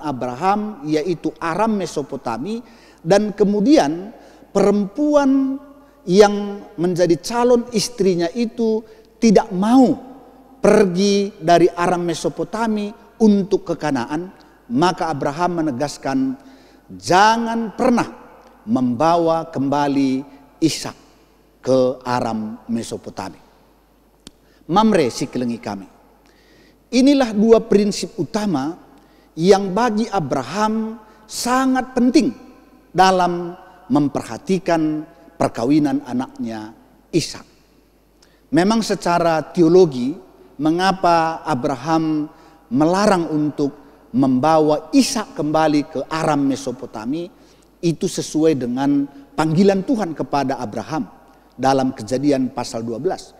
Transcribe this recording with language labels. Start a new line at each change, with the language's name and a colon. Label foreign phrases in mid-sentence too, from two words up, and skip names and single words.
Indonesian: Abraham, yaitu Aram Mesopotami, dan kemudian perempuan yang menjadi calon istrinya itu tidak mau pergi dari Aram Mesopotami untuk ke Kanaan, maka Abraham menegaskan jangan pernah membawa kembali Ishak ke Aram Mesopotami.
Batak Karo: Mamre sikelengi kami.
Indonesian: Inilah dua prinsip utama yang bagi Abraham sangat penting dalam memperhatikan perkawinan anaknya Ishak. Memang secara teologi, mengapa Abraham melarang untuk membawa Ishak kembali ke Aram Mesopotami, itu sesuai dengan panggilan Tuhan kepada Abraham dalam Kejadian pasal 12.